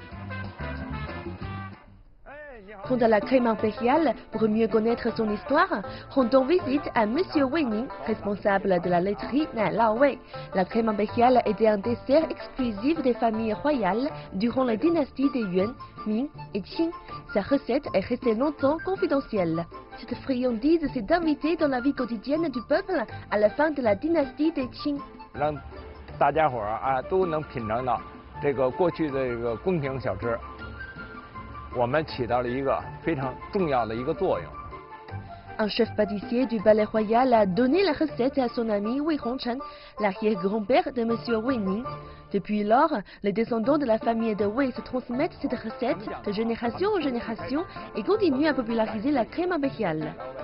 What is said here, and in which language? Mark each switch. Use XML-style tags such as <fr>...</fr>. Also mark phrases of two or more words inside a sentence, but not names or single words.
<fr>Quant à la crème impériale, pour mieux connaître son histoire, rendons visite à Monsieur Wei Ning, responsable de la laiterie Nai Lao Wei. La crème impériale était un dessert exclusif des familles royales durant les dynasties des Yuan, Ming et Qing. Sa recette est restée longtemps confidentielle. Cette friandise s'est invitée dans la vie quotidienne du peuple à la fin de la dynastie des Qing.</fr> <zh>让大家伙都能品尝到这个过去的这个宫廷小吃。我们起到了一个非常重要的一个作用。</zh> <fr>Un chef pâtissier du palais royal a donné la recette à son ami Wei Hongchen, l'arrière-grand-père de Monsieur Wei Ning. Depuis lors, les descendants de la famille de Wei se transmettent cette recette de génération en génération et continuent à populariser la crème impériale.</fr>